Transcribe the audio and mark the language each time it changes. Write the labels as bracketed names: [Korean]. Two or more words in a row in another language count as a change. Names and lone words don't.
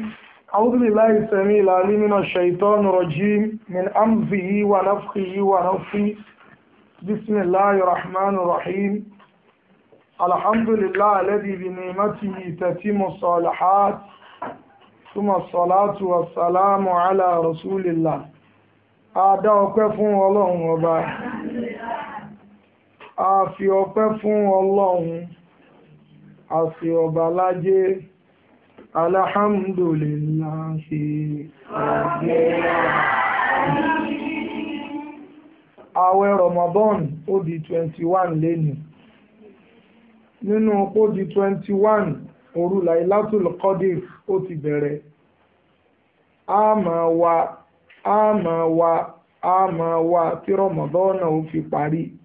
[Arabic] أعوذ بالله السميع العليم من الشيطان الرجيم من أمزه ونفخه ونفخه. بسم الله الرحمن الرحيم. الحمد لله الذي بنعمته تتم الصالحات ثم الصلاة والسلام على رسول الله. [Yoruba] Adá ọpẹ́ fún Ọlọ́run ọba. A fi ọpẹ́ fún Ọlọ́run. A fi ọba lájẹ́. [Arabic] الحمد لله رب العالمين. [Yoruba] Àwẹ̀ Ramadan ó di 21 lénìí. Nínú ó di 21 òru Lailatul Qadr ó ti bẹ̀rẹ̀. a máa wá tí Ramadan ó fi parí.